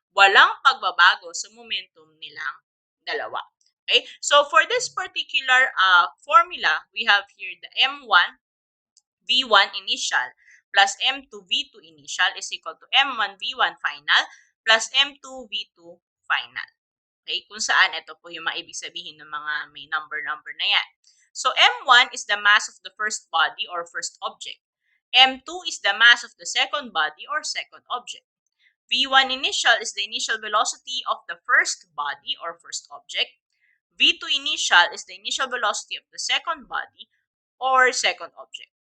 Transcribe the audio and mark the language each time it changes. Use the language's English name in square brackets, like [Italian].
[Filipino] Walang pagbabago sa momentum nilang dalawa. Okay? [English] So for this particular formula, we have here the M1 V1 initial plus M2 V2 initial is equal to M1 V1 final plus M2 V2 final. Okay? [Filipino] Kung saan ito po yung maibig sabihin ng mga may number na yan. [English] So M1 is the mass of the first body or first object. M2 is the mass of the second body or second object. V1 initial is the initial velocity of the first body or first object. V2 initial is the initial velocity of the second body or second object.